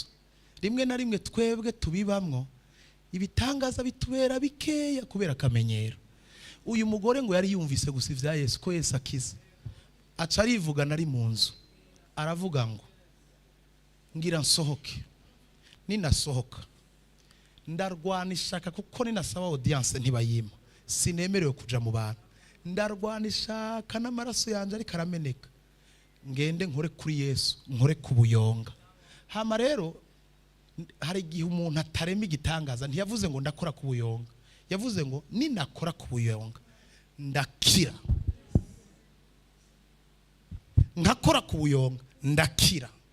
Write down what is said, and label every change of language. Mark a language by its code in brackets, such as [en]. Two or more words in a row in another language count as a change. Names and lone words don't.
[rn] Rimwe na rimwe twebwe tubibamwo ibitangaza bitubera bikeya kubera akamenyero. Uyu mugore ngo yari yumvise gusa ibya Yesu ko Yesu akiza, aca arivuga nari mu nzu, aravuga ngo ngira nsohoke, ninasohoka ndarwana ishaka kuko ninasaba audience ntibayima, sinemerewe kuja mu bantu, ndarwana ishaka n'amaraso yanje ari karameneka, ngende nkore kuri Yesu, nkore kubuyonga. Hama rero hari igihe umuntu atarema igitangaza, ntiyavuze ngo ndakora kubuyonga, yavuze ngo ninakora kubuyonga ndakira, nkakora kubuyonga ndakira.